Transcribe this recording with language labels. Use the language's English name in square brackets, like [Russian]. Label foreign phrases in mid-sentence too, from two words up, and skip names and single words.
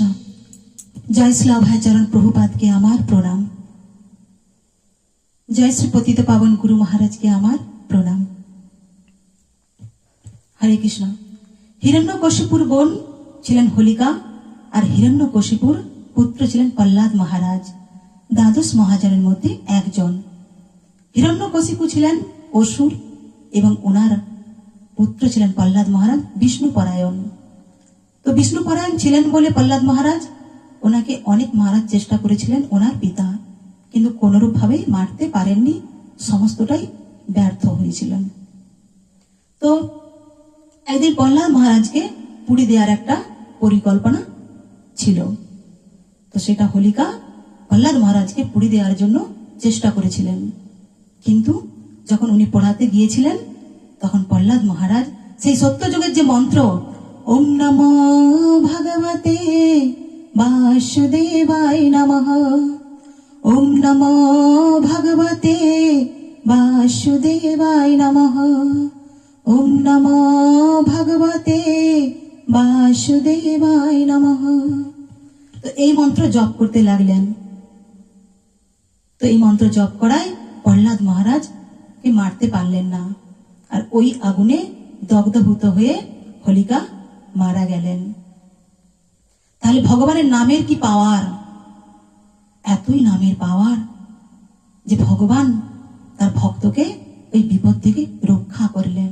[Bangla] জয় শ্রী অভয় চরণ প্রভুপাদ কে আমার প্রণাম। জয় শ্রী পতিত পাবন গুরু মহারাজ কে আমার প্রণাম। হরে কৃষ্ণ। হিরণ্যকশিপুর বোন ছিলেন হোলিকা আর হিরণ্যকশিপুর পুত্র ছিলেন প্রহ্লাদ মহারাজ। द्वादश महाजনের মধ্যে একজন। হিরণ্যকশিপু ছিলেন অসুর এবং ওনার পুত্র ছিলেন প্রহ্লাদ মহারাজ বিষ্ণু পরায়ণ। তো বিষ্ণু পরায়ণ ছিলেন বলে প্রহ্লাদ মহারাজ ওনাকে অনেক মারার চেষ্টা করেছিলেন ওনার পিতা, কিন্তু কোনরূপ ভাবে মারতে পারেননি, সমস্তটাই ব্যর্থ হয়েছিলেন। তো একদিন প্রহ্লাদ মহারাজকে পুড়ি দেওয়ার একটা পরিকল্পনা ছিল। তো সেটা হোলিকা প্রহ্লাদ মহারাজকে পুড়ি দেওয়ার জন্য চেষ্টা করেছিলেন, কিন্তু যখন উনি পড়াতে গিয়েছিলেন তখন প্রহ্লাদ মহারাজ সেই সত্যযুগের যে মন্ত্র [Sanskrit] ওম নমো ভগবতে বাসুদেবায় নমঃ, ওম নমো ভগবতে বাসুদেবায় নমঃ, ওম নমো ভগবতে বাসুদেবায় নমঃ, [Bangla] তো এই মন্ত্র জপ করতে লাগলেন। তো এই মন্ত্র জপ করায় প্রহ্লাদ মহারাজকে মারতে পারলেন না, আর ওই আগুনে দগ্ধভূত হয়ে হোলিকা মারা গেলেন। তাহলে ভগবানের নামের কি পাওয়ার, এতই নামের পাওয়ার যে ভগবান তার ভক্তকে ওই বিপদ থেকে রক্ষা করলেন।